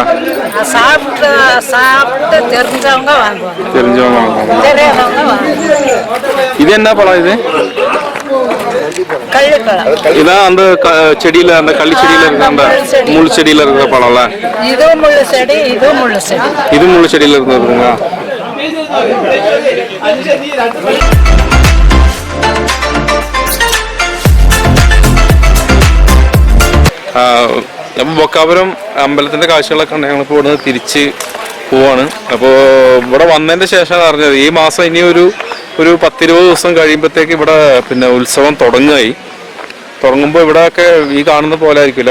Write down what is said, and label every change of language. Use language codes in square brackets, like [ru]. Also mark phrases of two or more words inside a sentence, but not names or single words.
[ta] சாப்பிட்டு தெரிஞ்சவங்க வாங்குவாங்க, தெரிஞ்சவங்க வாங்குவாங்க. தெரியாதவங்க வாங்குவாங்க. இது என்ன பழம்? இது இதான் அந்த செடியில, அந்த கள்ளி செடியில இருக்க அந்த முள் செடியில இருக்கிற பழம்ல. இது முள்ளு செடி, இது முள்ளு செடி. இது முள்ளு செடியில இருந்ததுங்க. [ml] അപ്പോൾ ബൊക്കാപുരം അമ്പലത്തിന്റെ കാഴ്ചകളൊക്കെ ഉണ്ട്. ഞങ്ങളിപ്പോൾ ഇവിടുന്ന് തിരിച്ച് പോവാണ്. അപ്പോൾ ഇവിടെ വന്നതിന്റെ ശേഷമാണ് അറിഞ്ഞത് ഈ മാസം ഇനി ഒരു 10-20 ദിവസം കഴിയുമ്പോഴത്തേക്ക് ഇവിടെ പിന്നെ ഉത്സവം തുടങ്ങുമ്പോൾ ഇവിടെയൊക്കെ ഈ കാണുന്ന പോലെ ആയിരിക്കില്ല.